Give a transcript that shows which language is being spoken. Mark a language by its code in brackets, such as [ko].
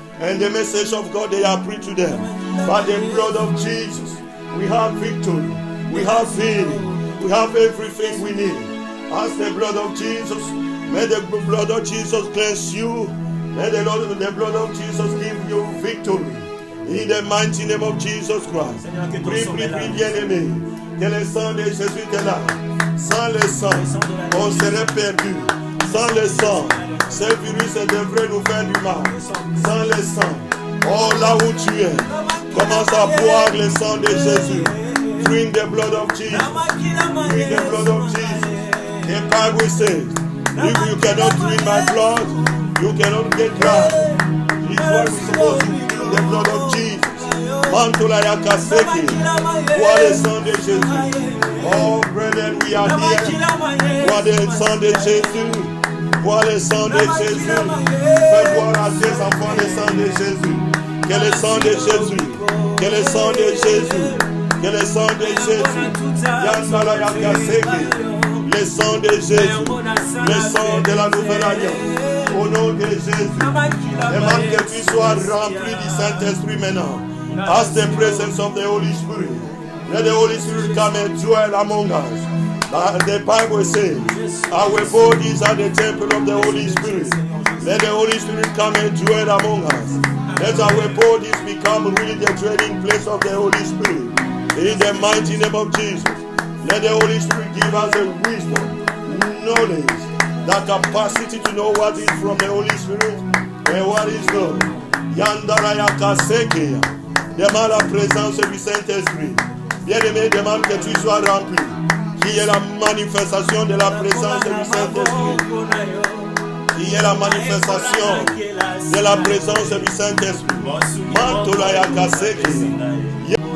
[en] And the message of God they are preached to them. By the blood of Jesus, we have victory, we have healing, we have everything we need. Ask the blood of Jesus. May the blood of Jesus cleanse you. May the blood of Jesus give you victory. In the mighty name of Jesus Christ. [fr] Prie, bien-aimé. Que le sang de Jésus est là. Sans le sang, on serait perdu. Sans le sang, ce virus devrait nous faire du mal. Sans le sang, oh là où tu es, commence à boire le sang de Jésus. [en] Drink the blood of Jesus. Drink the blood of Jesus. The Bible says, if you cannot drink my blood, you cannot get life. It's what we're supposed to do, the blood of Jesus. Mantola yakaseki, [fr] bois le sang de Jésus. [en] Oh, brethren, we are here. [fr] Bois le sang de Jésus. Bois le sang de Jésus. Fais boire à tes enfants le sang de Jésus. Que le sang de Jésus. Que le sang de Jésus. Que le sang de Jésus. Yandala yakaseki. Le sang de Jésus, le sang de la nouvelle alliance, au nom de Jésus, demande que tu sois rempli du Saint-Esprit maintenant. [en] Ask the presence of the Holy Spirit. Let the Holy Spirit come and dwell among us. The Bible says, our bodies are the temple of the Holy Spirit. Let the Holy Spirit come and dwell among us. Let our bodies become really the dwelling place of the Holy Spirit. In the mighty name of Jesus. Let the Holy Spirit give us a wisdom, knowledge, that capacity to know what is from the Holy Spirit and what is not. Yandaraya Kasekeya. [fr] Demande la présence du Saint-Esprit. Bien-aimé, demande que tu sois rempli. Qu'il y ait la manifestation de la présence du Saint-Esprit. Qu'il y ait la manifestation de la présence du Saint-Esprit. Mantolaya Kasekeya.